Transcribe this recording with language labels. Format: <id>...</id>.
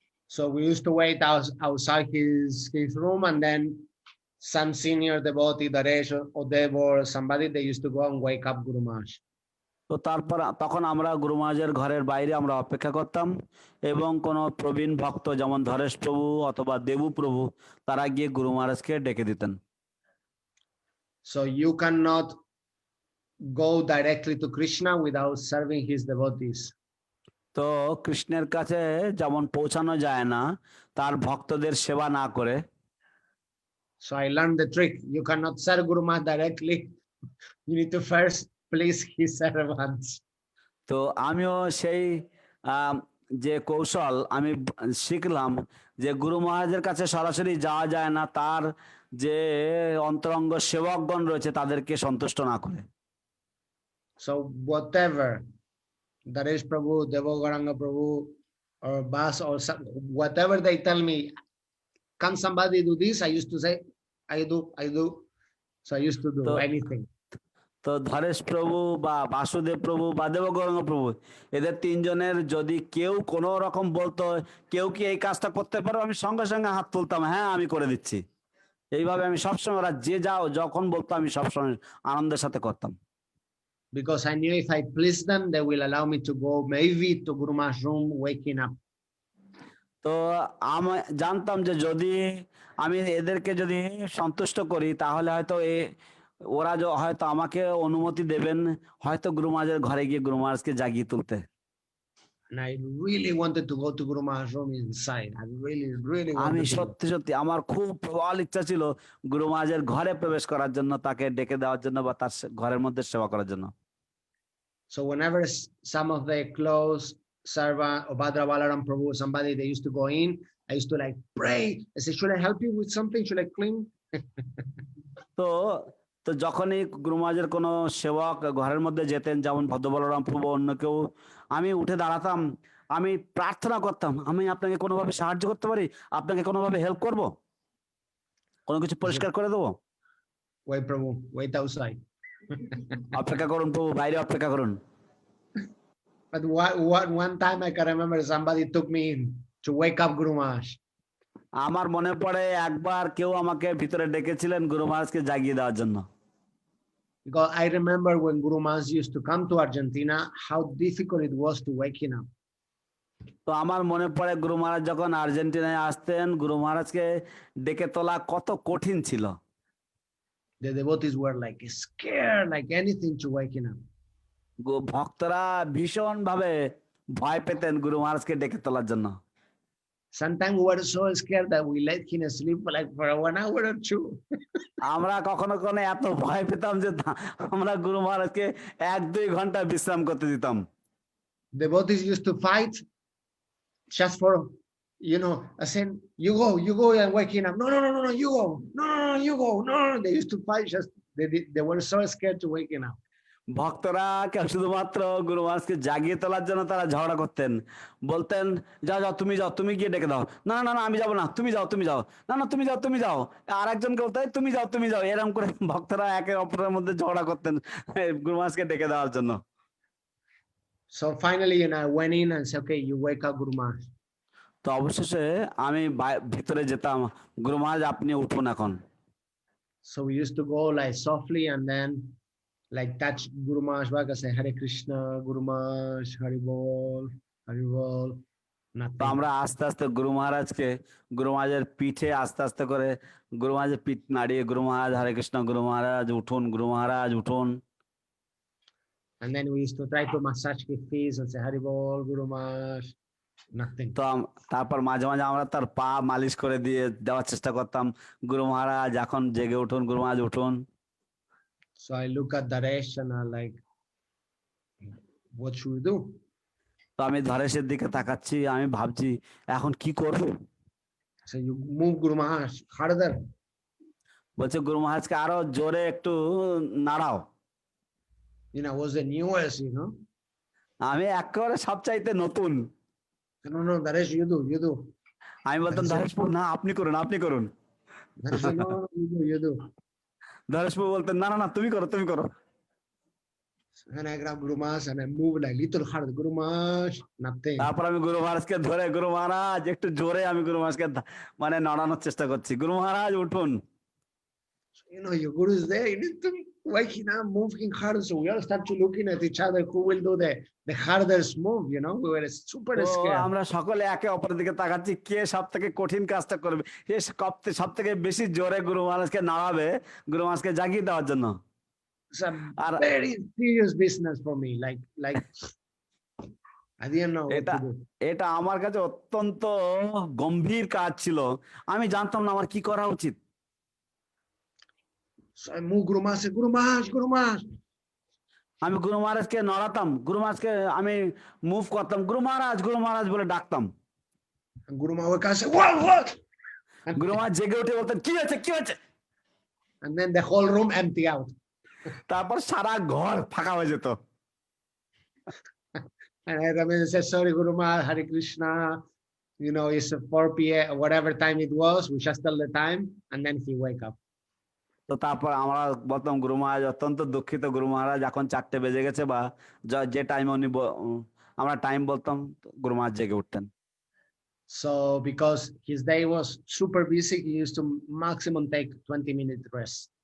<en>So we used to wait outside his room, and then some senior devotee, Daresh or Dev or somebody, they used to go and wake up Guru Maharaj.</en> <bn>তো তখন আমরা গুরু মহারাজের ঘরের বাইরে আমরা অপেক্ষা করতাম এবং কোনো প্রবীণ ভক্ত যেমন ধরেশ প্রভু অথবা দেবু প্রভু তারা গিয়ে গুরু মহারাজকে ডেকে দিতেন।</bn> <en>So you cannot go directly to Krishna without serving his devotees.</en> <bn>তো কৃষ্ণের কাছে যেমন পৌঁছানো যায় না তার ভক্তদের সেবা না করে।</bn> <en>So I learned the trick. You cannot serve Guru Maharaj directly. You need to first please his servants.</en> <bn>তো আমিও সেই যে কৌশল আমি শিখলাম যে গুরু মহারাজের কাছে সরাসরি যাওয়া যায় না তার যে অন্তরঙ্গ সেবকগণ রয়েছে তাদেরকে সন্তুষ্ট না করে।</bn> <en>So whatever Daresh Prabhu, Devogaranga Prabhu, or Bas, or whatever they tell me, can somebody do this? I used to say, I do. So I used to do anything.</en> <bn>তো ধরেশ প্রভু বা বাসুদেব প্রভু বা দেবগৌরাঙ্গ প্রভু এদের তিনজনের যদি কেউ কোনো রকম বলতো কেউ কি এই কাজটা করতে পারো, আমি সঙ্গে সঙ্গে হাত তুলতাম, হ্যাঁ আমি করে দিচ্ছি। এইভাবে আমি সবসময় ওরা যে যাও যখন বলতো আমি সবসময় আনন্দের সাথে করতাম।</bn> <en>Because I knew if I please them, they will allow me to go maybe to Guru Maharaj's room waking up.</en> <bn>তো আমি জানতাম যে যদি আমি এদেরকে যদি সন্তুষ্ট করি তাহলে হয়তো ওরা হয়তো আমাকে অনুমতি দেবেন হয়তো গুরু মহারাজের ঘরে গিয়ে গুরু মহারাজকে জাগিয়ে তুলতে।</bn> <en>And I really wanted to go to Guru Maharaj's room inside. I really</en> <bn>আমি</bn> <en>wanted</en> <bn>সত্যি আমার খুব প্রবল ইচ্ছা ছিল গুরু মহারাজের ঘরে প্রবেশ করার জন্য, তাকে ডেকে দেওয়ার জন্য বা তার ঘরের মধ্যে সেবা করার জন্য।</bn> <en>So whenever some of the close servant or Bhadra Balaram Prabhu or somebody, they used to go in, I used to like pray. I said, should I help you with something? Should I clean?</en> <bn>তো যখনই গুরু মহারাজের কোনো সেবক ঘরের মধ্যে যেতেন যেমন ভদ্র বলরাম প্রভু অন্য কেউ, আমি উঠে দাঁড়াতাম, আমি প্রার্থনা করতাম আমি আপনাকে কোনোভাবে সাহায্য করতে পারি, আপনাকে কোনোভাবে হেল্প করব, কোনো কিছু পরিষ্কার করে দেবো।</bn> <en>Wait, Prabhu, wait outside.</en> <bn>অপেক্ষা করুন প্রভু, বাইরে অপেক্ষা করুন।</bn> <en>But one time I can remember somebody took me in to wake up Guru Maharaj.</en> <bn>আমার মনে পড়ে একবার কেউ আমাকে ভিতরে ডেকেছিলেন গুরু মহারাজকে জাগিয়ে দেওয়ার জন্য।</bn> <en>Because I remember when Guru Maharaj used to come to Argentina, how difficult it was to wake him up.</en> <bn>তো আমার মনে পড়ে গুরু মহারাজ যখন আর্জেন্টিনায় আসতেন, গুরু মহারাজকে ডেকে তোলা কত কঠিন ছিল।</bn> <en>The devotees were like scared, like anything to waking up.</en> <bn>ভক্তরা ভীষণ ভাবে ভয় পেতেন গুরু মহারাজকে ডেকে তোলার জন্য।</bn> <en>Sometimes we were so scared that we let him sleep like for 1 hour or 2.</en> <bn>আমরা কখনো কখনো এত ভয় পেতাম যে আমরা গুরু মহারাজকে 1-2 ঘন্টা বিশ্রাম করতে দিতাম।</bn> <en>Devotees used to fight just for, I said, you go and wake him up. No, no, no, no, no, you go. No, no, no, you go. No, no, they used to fight just, they were so scared to wake him up.</en> <bn>ভক্তরা শুধুমাত্র গুরু মহারাজকে জাগিয়ে তোলার জন্য তারা ঝগড়া করতেন, বলতেন যাও যাও তুমি যাও, তুমি গিয়ে ডেকে দাও। না না না আমি যাবো না, তুমি যাও তুমি যাও। না না তুমি যাও তুমি যাও। আর একজনকে বলতে তুমি যাও তুমি যাও। এরকম করে ভক্তরা একে অপরের মধ্যে ঝগড়া করতেন গুরু মহারাজকে ডেকে দেওয়ার জন্য।</bn> <en>So finally, I went in and said, okay, you wake up Guru Maharaj.</en> <bn>তো অবশেষে আমি ভিতরে যেতাম, গুরু মহারাজ আপনি উঠুন এখন।</bn> <en>So we used to go like softly and then like touch Guru Maharaj back and say, Hare Krishna, Guru Maharaj, Hari Bol, Hari Bol.</en> <bn>তো</bn> <en>Nothing.</en> <bn>আমরা আস্তে আস্তে গুরু মহারাজকে, গুরু মহারাজের পিঠে আস্তে আস্তে করে গুরু মহারাজের পিঠ নাড়িয়ে, গুরু মহারাজ হরে কৃষ্ণ, গুরু মহারাজ উঠুন, গুরু মহারাজ উঠুন।</bn> <en>And then we used to try to massage his feet and say, Hari Bol, Guru Maharaj. Nothing.</en> <bn>তো তারপর মাঝে মাঝে আমরা তার পা মালিশ করে দিয়ে দেওয়ার চেষ্টা করতাম, গুরু মহারাজ এখন জেগে উঠুন, গুরু মহারাজ উঠুন।</bn> <en>So I look at Daresh and I'm like, what should we do?</en> <bn>তো আমি ধরেশের দিকে তাকাচ্ছি, আমি ভাবছি এখন কি করব।</bn> <en>So you move Guru Maharaj harder.</en> <bn>বলছে গুরু মহারাজকে আরো জোরে একটু নাড়াও।</bn> <en>Was the newest,</en> <bn>আমি একেবারে সবচাইতে নতুন।</bn> <en>No, no, Daresh, you do.</en> <bn>আমি বলতাম ধরেশপুর না আপনি করুন, আপনি করুন। Daresh, no, you do. ধরেশপুর বলতেন না না না তুমি করো তুমি করো।</bn> <en>And I grab Guru Maharaj and I move like little harder. Guru Maharaj, nothing.</en> <bn>তারপর আমি গুরু মহারাজকে ধরে, গুরু মহারাজ একটু জোরে আমি গুরু মহারাজকে মানে নড়ানোর চেষ্টা করছি, গুরু মহারাজ উঠুন।</bn> <en>Your Guru is there. You need to wake him up, move him harder. So we all start to looking at each other. Who will do the hardest move? We were super scared.</en> <bn>আমরা সকলে একে অপরের দিকে তাকাচ্ছি, কে সব থেকে কঠিন কাজটা করবে, কে সব থেকে বেশি জোরে গুরু মহারাজকে নাড়াবে গুরু মহারাজকে জাগিয়ে দেওয়ার জন্য।</bn> <en>It's a very serious business for me. Like I didn't know what to do.</en> <bn>এটা আমার কাছে অত্যন্ত গম্ভীর কাজ ছিল, আমি জানতাম না আমার কি করা উচিত।</bn> <en>So I move Guru Maharaj, say, Guru Maharaj, Guru Maharaj.</en> <bn>আমি গুরু মহারাজকে নড়াতাম, গুরু মহারাজকে আমি মুভ করতাম, গুরু মহারাজ বলে ডাকতাম।</bn> <en>And Guru Maharaj say, what?</en> <bn>গুরু মহারাজ জেগে উঠে বলতেন কি হয়েছে কি হয়েছে।</bn> <en>And then the whole room empty out.</en> <bn>তারপর সারা ঘর ফাঁকা হয়ে যেত।</bn> <en>And I remember say, sorry, Guru Maharaj, Hare Krishna. It's 4 p.m. whatever time it was. We just tell the time, and then he wake up.</en> <bn>তো তারপর আমরা বলতাম গুরু মহারাজ অত্যন্ত দুঃখিত, গুরু মহারাজ এখন 4টে বেজে গেছে, বা যে টাইমে উনি আমরা টাইম বলতাম, গুরু মহারাজ জেগে উঠতেন।</bn> <en>So because his day was super busy, he used to maximum take 20-minute rest.</en>